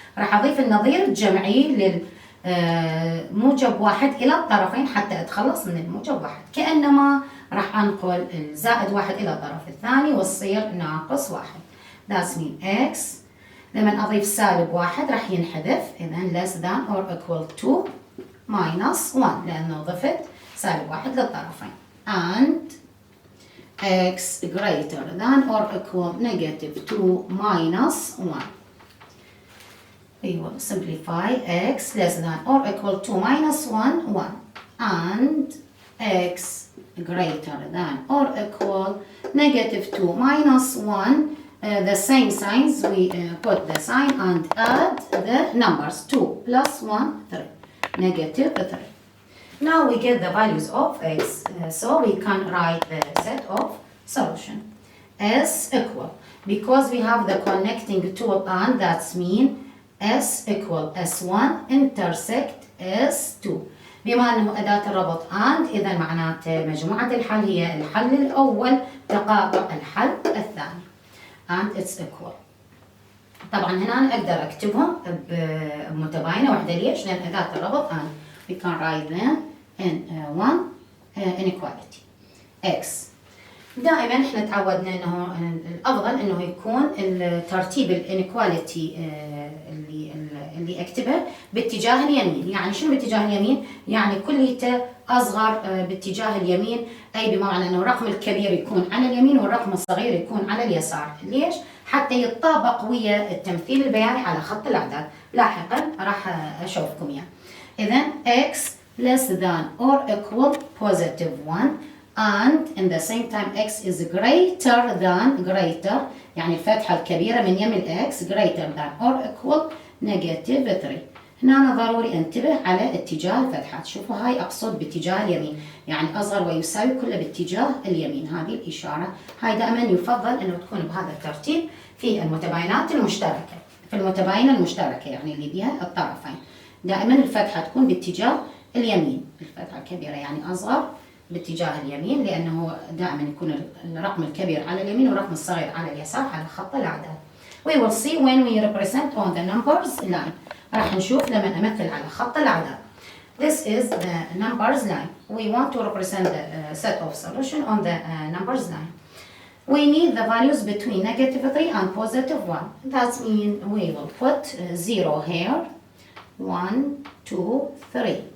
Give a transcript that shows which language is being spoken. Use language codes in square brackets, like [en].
[ar] راح أضيف النظير الجمعي للموجب 1 إلى الطرفين حتى أتخلص من الموجب 1. كأنما راح أنقل الزائد 1 إلى الطرف الثاني وتصير ناقص 1. [en] That means [ar] x لما أضيف سالب 1 راح ينحذف. إذا [en] less than or equal to minus 1 [ar] لأنه ضفت سالب 1 للطرفين. [en] And x greater than or equal negative 2 minus 1. We will simplify x less than or equal to minus 1, 1. And x greater than or equal negative 2 minus 1. The same signs, we put the sign and add the numbers. 2 plus 1, 3. Negative 3. Now we get the values of x, so we can write the set of solution. S equal, because we have the connecting tool and that's mean S equal S1 intersect S2. [ar] بما أنه أداة الربط and إذا معناته مجموعة الحل هي الحل الأول تقابل الحل الثاني. [en] And it's equal. [ar] طبعا هنا أنا أقدر أكتبهم بمتباينة واحدة. ليش؟ لأن أداة الربط [en] and we can write them in one inequality. X. [ar] دائما احنا تعودنا انه الافضل انه يكون الترتيب الانيكواليتي اللي اكتبه باتجاه اليمين. يعني شنو باتجاه اليمين؟ يعني كليته اصغر باتجاه اليمين، اي بمعنى انه الرقم الكبير يكون على اليمين والرقم الصغير يكون على اليسار. ليش؟ حتى يتطابق ويا التمثيل البياني على خط الاعداد. لاحقا راح اشوفكم اياه. [en] اذا x less than or equal positive 1 and in the same time x is greater than [ar] يعني الفتحة الكبيرة من يم [en] x greater than or equal negative 3. [ar] هنا أنا ضروري انتبه على اتجاه الفتحات. شوفوا هاي أقصد باتجاه اليمين، يعني أصغر ويساوي كله باتجاه اليمين. هذه الإشارة هاي دائما يفضل أنه تكون بهذا الترتيب في المتباينات المشتركة. في المتباينة المشتركة يعني اللي بها الطرفين دائما الفتحة تكون باتجاه اليمين. الفتحة الكبيرة يعني أصغر باتجاه اليمين، لأنه دائما يكون الرقم الكبير على اليمين والرقم الصغير على اليسار على خط الأعداد. [en] We will see when we represent on the numbers line. [ar] راح نشوف لما أمثل على خط الأعداد. [en] This is the numbers line. We want to represent the set of solution on the numbers line. We need the values between -3 and +1. That means we will put 0 here. 1, 2, 3.